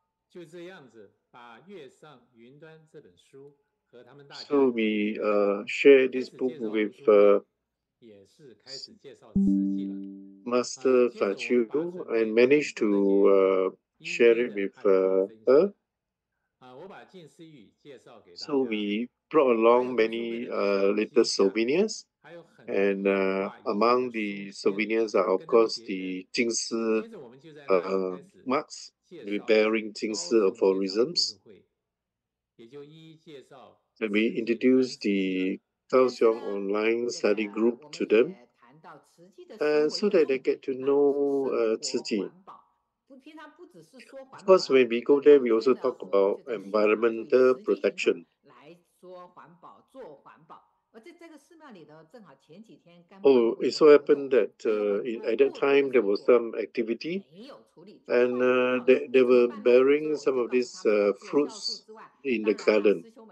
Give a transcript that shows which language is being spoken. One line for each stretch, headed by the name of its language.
Chinese: 就这样子，把《月上云端》这本书和他们大家。
English: So we share this book with
Chinese: 也是开始介绍慈济了。
English: Master Fa Chiu and managed to share it with her.
Chinese: 我把近思语介绍给大家。
English: So we brought along many little souvenirs, and among the souvenirs are of course the Jingsi marks bearing Jingsi aphorisms.
Chinese: 也就一一介绍。
English: And we introduced the Kaohsiung Online Study Group to them, so that they get to know Tzu Chi. Of course, when we go there, we also talk about environmental protection.
Chinese: 说环保、做环保。而在这个寺庙里头，正好前几天刚
English: Oh, it so happened that at that time there was some activity, and they were bearing some of these fruits in the garden.